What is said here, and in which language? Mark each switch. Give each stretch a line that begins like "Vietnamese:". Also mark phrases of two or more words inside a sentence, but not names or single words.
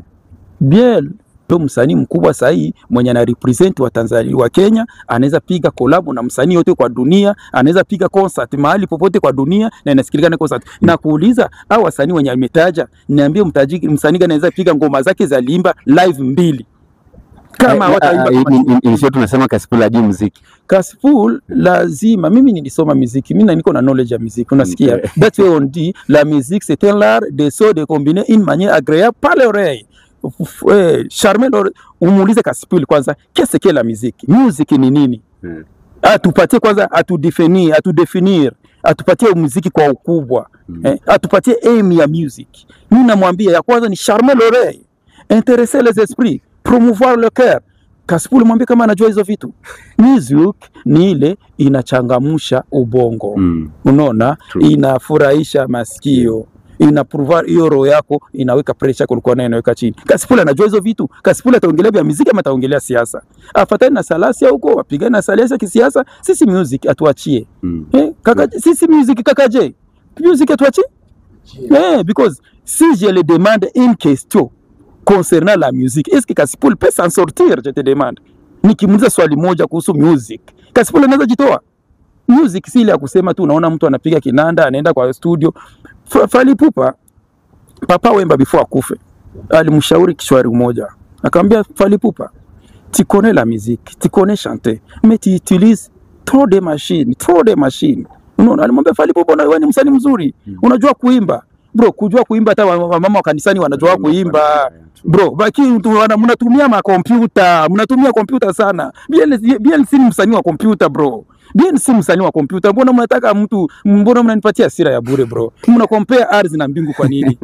Swahili: Bien to msanii mkubwa sahi mwenye ana represent wa Tanzania wa Kenya, anaweza piga collab na msanii yote kwa dunia, anaweza piga concert mahali popote kwa dunia na inasikilikana concert. Na kuuliza au wasanii wenye ametaja, niambie mtajiki msanii gani anaweza piga ngoma zake za limba live 2 kama wataimba. Sio tunasema Kasipul hajui muziki. Kasipul lazima, mimi nilisoma muziki, mimi niko na knowledge ya muziki, unasikia?
English: That's why
French: on dit la musique c'est un art de sons de combiner une manière agréable par l'oreille.
Swahili: Charmel, umuulize Kasipul kwanza
French: qu'est-ce que la musique?
Swahili: Musique ni nini? Atupatie kwanza, atudefinir, atupatie muziki kwa ukubwa. Atupatie aim ya music. Mimi namwambia ya kwanza ni
French: charmer l'oreille, intéresser les esprits, promouvoir le cœur.
Swahili: Kasipul mwambie kama anajua hizo vitu. Music ni ile inachangamsha ubongo. Unaona? Inafurahisha masikio. Inaprovar hiyo roho yako, inaweka pressure kulikuwa nayo inaweka chini. Kasipul anajua hizo vitu. Kasipul ataongelea vya muziki ama ataongelea siasa? Afatane na salasia huko, wapigane na salasia kisiasa. Sisi music atuachie. Kaka, sisi music kaka je? Music atuachie?
French: Because si je le demande une question concernant la musique, est-ce que Kasipul peut s'en sortir? Je te demande.
Swahili: Nikimuuliza swali moja kuhusu music, Kasipul anaweza jitoa? Music si ile ya kusema tu unaona mtu anapiga kinanda, anaenda kwa studio. Fally Ipupa, Papa Wemba before akufe, alimshauri kishwari mmoja.
French: Akamwambia Fally Ipupa, tu connais la musique, tu connais chanter, mais tu utilises trop de machines.
Swahili: Unaona, alimwambia Fally Ipupa, wewe ni msanii mzuri, unajua kuimba. Bro, kujua kuimba hata mama wa kanisani wanajua kuimba. Bro, baki mnatumia mnatumia kompyuta sana. Bien si msanii wa kompyuta bro. Bien si msanii wa kompyuta. Mbona mnataka mtu, mbona mnanipatia hasira ya bure bro? Mna compare ardhi na mbingu kwa nini?